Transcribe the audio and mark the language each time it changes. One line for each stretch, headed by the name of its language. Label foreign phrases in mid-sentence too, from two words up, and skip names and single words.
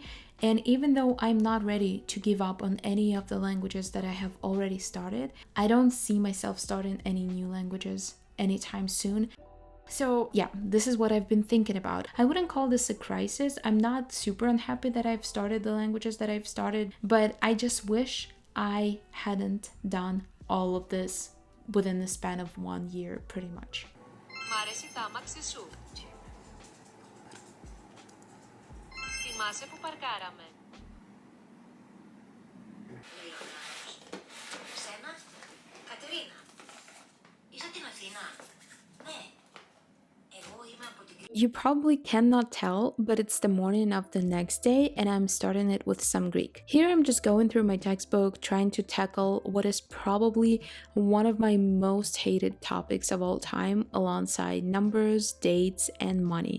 English: And even though I'm not ready to give up on any of the languages that I have already started, I don't see myself starting any new languages anytime soon. So yeah, this is what I've been thinking about. I wouldn't call this a crisis. I'm not super unhappy that I've started the languages that I've started, but I just wish I hadn't done all of this within the span of 1 year, pretty much.
Greek: Μ' αρέσει τα άμαξι σου. Θυμάσαι που παρκάραμε. Σένα, Κατερίνα. Είσαι από την Αθήνα. Ναι. Εγώ είμαι από την
English: You probably cannot tell, but it's the morning of the next day and I'm starting it with some Greek. Here I'm just going through my textbook, trying to tackle what is probably one of my most hated topics of all time, alongside numbers, dates, and money.